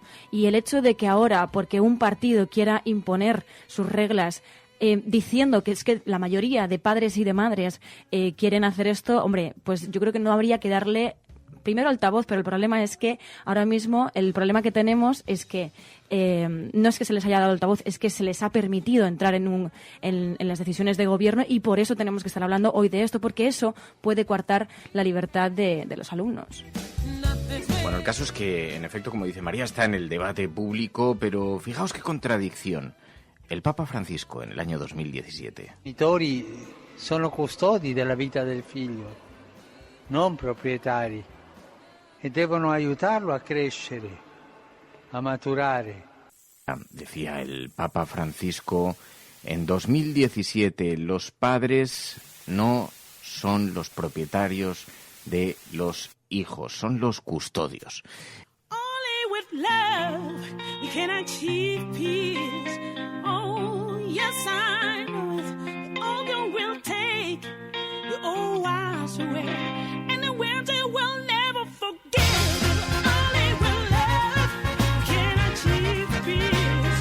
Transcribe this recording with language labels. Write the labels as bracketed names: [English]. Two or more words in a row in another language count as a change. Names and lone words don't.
[Spanish] Y el hecho de que ahora, porque un partido quiera imponer sus reglas diciendo que es que la mayoría de padres y de madres quieren hacer esto, hombre, pues yo creo que no habría que darle primero altavoz, pero el problema es que ahora mismo el problema que tenemos es que no es que se les haya dado altavoz, es que se les ha permitido entrar en las decisiones de gobierno, y por eso tenemos que estar hablando hoy de esto, porque eso puede coartar la libertad de los alumnos. Bueno, el caso es que, en efecto, como dice María, está en el debate público, pero fijaos qué contradicción. El Papa Francisco, en el año 2017. [Italian] I genitori sono custodi della vita del figlio, non proprietari. e devono aiutarlo a crescere, a maturare. [Spanish] Decía el Papa Francisco en 2017, los padres no son los propietarios de los hijos, son los custodios. [English] Only with love we can achieve peace. Oh, yes, I know it. All you will take the old wise away, and the winter will never forget. Only with love we can achieve peace.